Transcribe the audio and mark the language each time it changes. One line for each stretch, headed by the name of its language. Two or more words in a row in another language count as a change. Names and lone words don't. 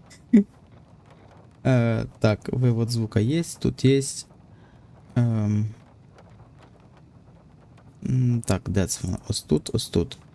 Russian: Так, вывод звука есть, тут есть.
Ukrainian: Так, де це воно? Ось тут, ось тут.